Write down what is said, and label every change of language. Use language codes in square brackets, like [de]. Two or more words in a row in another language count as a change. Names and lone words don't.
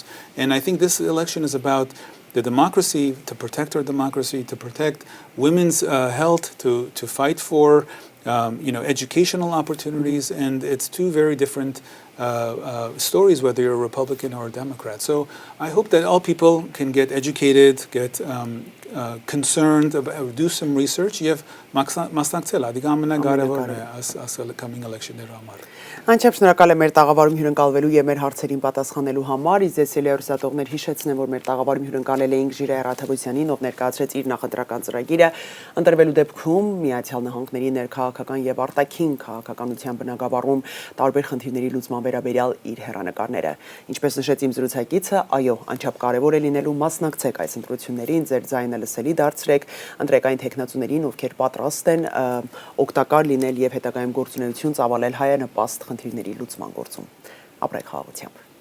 [en] And I think this election is about the democracy, to protect our democracy, to protect women's health, to fight for educational opportunities. And it's two very different stories, whether you're a Republican or a Democrat. So I hope that all people can get educated, get concerned, do some research. You have [hy] մասնակցել, ադիգա ամենագարևորն է այս [en] coming election- [hy] ների համար։ Անչափ շնորհակալ եմ մեր տաղավարում հյուրընկալվելու եւ մեր հարցերին պատասխանելու համար։ Իսկ ելի հեռուստատողներ հիշեցնեմ, որ մեր տաղավարում հյուրընկալել էինք Ժիրայր Աթևոսյանին, ով ներկայացրեց իր նախընտրական ծրագիրը, ընտրվելու դեպքում Միացյալ Նահանգների ներքաղաքական եւ արտաքին քաղաքականության բնագավառում տարբեր խնդիրների լուծման վերաբերյալ իր հեռանկարները։ Ինչպես նշեց իմ զրուցակիցը, այո, անչափ կարեւոր է լինելու մասնակցեք այս ընտրություններին, ձեր ձայնը լսելի դարձրեք, ընտրեք այն տեխնացուներին, ովքեր պատրաստ են օգտակար լինել եւ հետագայում գործունեություն ծավալել հայանպաստ խնդիրների լուծման գործում։ Ապրեք խաղաղությամբ։